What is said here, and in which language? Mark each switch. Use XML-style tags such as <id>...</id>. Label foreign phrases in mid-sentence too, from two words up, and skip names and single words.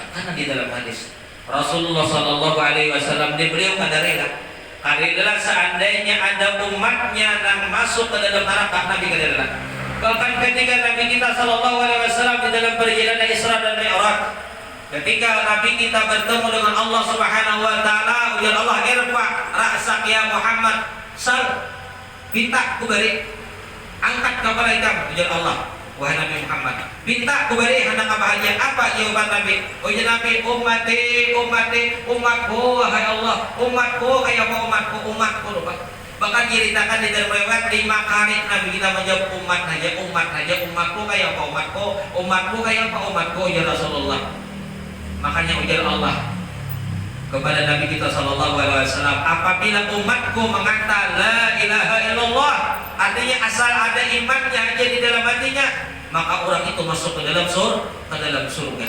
<id>Karena di dalam hadis Rasulullah</id> <ar>sallallahu alaihi wasallam</ar> <id>beliau kada rela. Karena seandainya ada umatnya yang masuk ke dalam neraka, Nabi kada rela.</id> <bjn>Bahkan ketika Nabi kita</bjn> <ar>sallallahu alaihi wasallam</ar> <bjn>di dalam perjalanan Isra dan Mi'raj, ketika Nabi kita bertemu dengan Allah</bjn> <ar>Subhanahu wa taala, ya Allah irfa ra'sak ya Muhammad,</ar> <bjn>sal minta kubari, angkat kepala hitam, ujar Allah, wahai Nabi Muhammad, minta kubari hendak bahagia.</bjn> <id>Apa jawaban Nabi?</id> <bjn>Ujar Nabi,</bjn> <id>umatku, wahai Allah, umatku kayak apa umatku lupa. Bahkan ceritakan di dalam riwayat 5 kali Nabi kita menjawab umat saja, umatku kayak apa umatku kayak apa umatku ya Rasulullah. Makanya ujar Allah kepada Nabi kita</id> <ar>sallallahu alaihi wasallam,</ar> <id>apabila umatku mengatakan</id> <ar>la ilaha illallah,</ar> <id>artinya asal ada imannya aja di dalam hatinya, maka orang itu masuk ke dalam surga.</id>